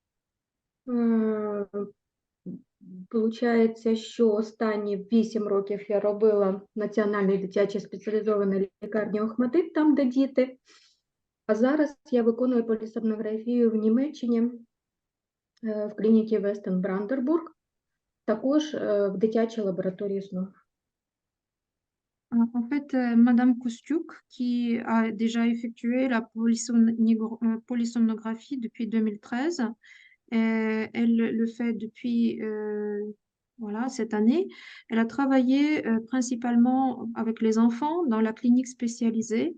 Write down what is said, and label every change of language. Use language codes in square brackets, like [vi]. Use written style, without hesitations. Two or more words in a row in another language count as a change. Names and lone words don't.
[uk] Получається, що останні 8 років я робила в Національній дитячій спеціалізованій лікарні Охматдит, там, де діти. А зараз я виконую полісомнографію в Німеччині, в клініці Вестен Брандербург, також в дитячій лабораторії сну. [fr] En fait, Madame Kostiuk, qui a déjà effectué la polysomnographie depuis 2013, elle le fait depuis voilà, cette année. Elle a travaillé principalement avec les enfants dans la clinique spécialisée.